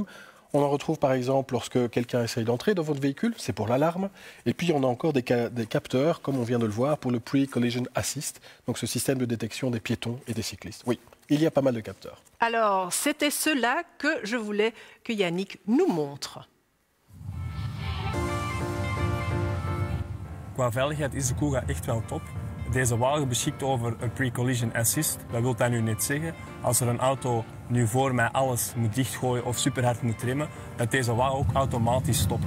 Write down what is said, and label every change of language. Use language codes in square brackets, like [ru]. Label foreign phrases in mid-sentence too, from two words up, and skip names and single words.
[fr] On en retrouve par exemple lorsque quelqu'un essaye d'entrer dans votre véhicule, c'est pour l'alarme. Et puis on a encore des capteurs, comme on vient de le voir, pour le [en] Pre-Collision Assist, [fr] donc ce système de détection des piétons et des cyclistes. Oui, il y a pas mal de capteurs. Alors, c'était cela que je voulais que Yannick nous montre. [nl] Qua veiligheid is de Kuga echt wel top. Deze wagen beschikt over een [en] pre-collision assist. [nl] Dat wil dat nu net zeggen. Als er een auto nu voor mij alles moet dichtgooien of super hard moet remmen, dat deze wagen ook automatisch stopt.